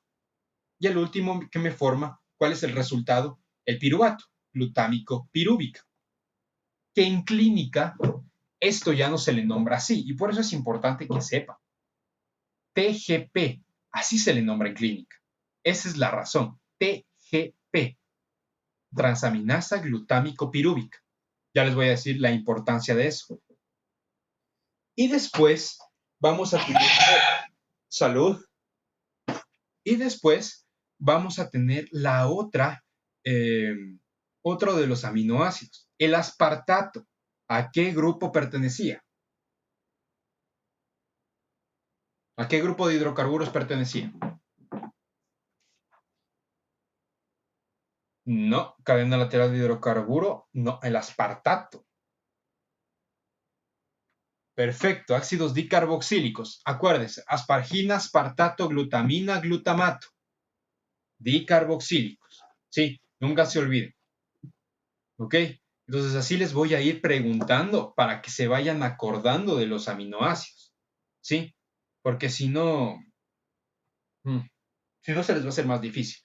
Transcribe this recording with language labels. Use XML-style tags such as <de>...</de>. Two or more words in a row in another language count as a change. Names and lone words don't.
<es>Y el último que me forma, ¿cuál es el resultado? El piruvato, glutámico pirúvica. Que en clínica esto ya no se le nombra así, y por eso es importante que sepa. TGP, así se le nombra en clínica. Esa es la razón. TGP, transaminasa glutámico pirúvica. Ya les voy a decir la importancia de eso. Y después vamos a tener salud. Y después vamos a tener la otro de los aminoácidos, el aspartato. ¿A qué grupo pertenecía? ¿A qué grupo de hidrocarburos pertenecía? No, cadena lateral de hidrocarburo, no, el aspartato. Perfecto, ácidos dicarboxílicos. Acuérdense, aspargina, aspartato, glutamina, glutamato. Dicarboxílicos. Sí, nunca se olviden. ¿Ok? Entonces así les voy a ir preguntando para que se vayan acordando de los aminoácidos, ¿sí? Porque mm, si no se les va a hacer más difícil.</es>